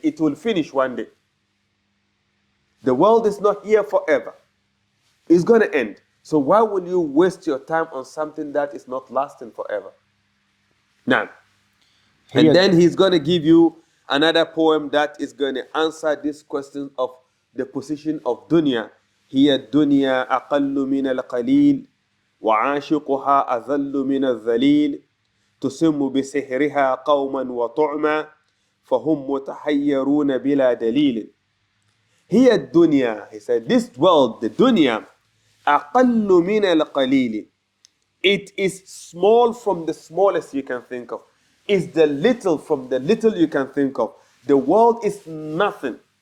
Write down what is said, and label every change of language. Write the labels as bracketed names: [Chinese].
[English] It will finish one day. The world is not here forever. It's going to end. So why will you waste your time on something that is not lasting forever? Now, and then he's going to give you another poem that is going to answer this question of the position of dunya. [Arabic] هي الدنيا أقل من القليل وعاشقها أذل من الذليل تسم بسحرها قوما وطعما فهم متحيرون بلا دليل. هي الدنيا, [English] he said, this world, the dunya, [Arabic] أقل من القليل. [English] It is small from the smallest you can think of. It's the little from the little you can think of. The world is nothing.